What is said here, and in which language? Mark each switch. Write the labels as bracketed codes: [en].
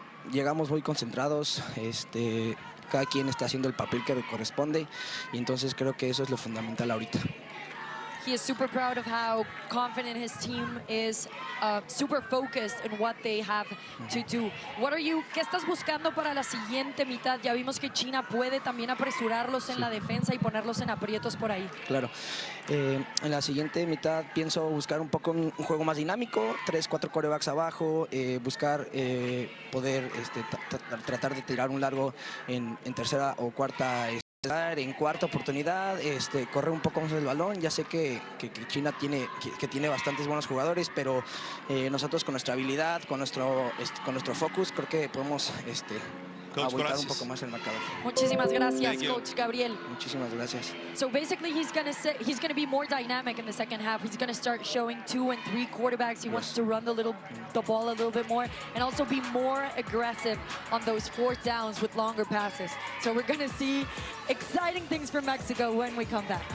[es] llegamos muy concentrados, cada quien está haciendo el papel que le corresponde y entonces creo que eso es lo fundamental ahorita. [en] He is super proud of how confident his team is, super focused in what they have to do. [es] ¿Qué estás buscando para la siguiente mitad? Ya vimos que China puede también apresurarlos en la defensa y ponerlos en aprietos por ahí. Claro. En la siguiente mitad pienso buscar un poco un juego más dinámico, 3-4 quarterbacks abajo, buscar poder tratar de tirar un largo en tercera o cuarta. En cuarta oportunidad, correr un poco más el balón. Ya sé que China tiene bastantes buenos jugadores, pero nosotros con nuestra habilidad, con nuestro focus, creo que podemos abultar un poco más el marcador. Muchísimas gracias, Coach Gabriel. Muchísimas gracias. [en] So basically, he's gonna be more dynamic in the second half. He's gonna start showing 2 and 3 quarterbacks. He wants to run the ball a little bit more and also be more aggressive on those 4th downs with longer passes. So we're gonna see exciting things from Mexico when we come back.